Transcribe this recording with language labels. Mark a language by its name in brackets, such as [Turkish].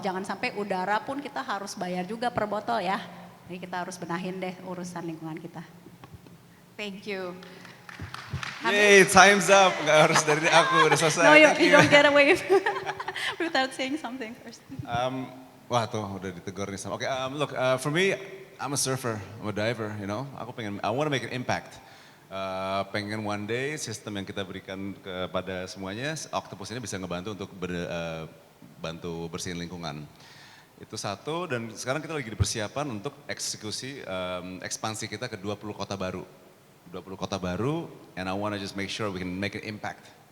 [Indonesian] Jangan sampai udara pun kita harus bayar juga per botol ya. Jadi kita harus benahin deh urusan lingkungan kita. [English] Thank you. Yay, time's up. [Indonesian] Nggak harus dari aku, udah selesai. [English] No, you, Thank you don't get away without saying something first. [Indonesian] Wah tuh udah ditegur nih sama. [English] Oke, look, for me, I'm a surfer, I'm a diver, you know. I want to make an impact. [Indonesian] Pengen one day sistem yang kita berikan kepada semuanya, Octopus ini bisa ngebantu untuk bantu bersihin lingkungan. Itu satu, dan sekarang kita lagi di persiapan untuk eksekusi ekspansi kita ke 20 kota baru. 20 kota baru, [English] and I want to just make sure we can make an impact.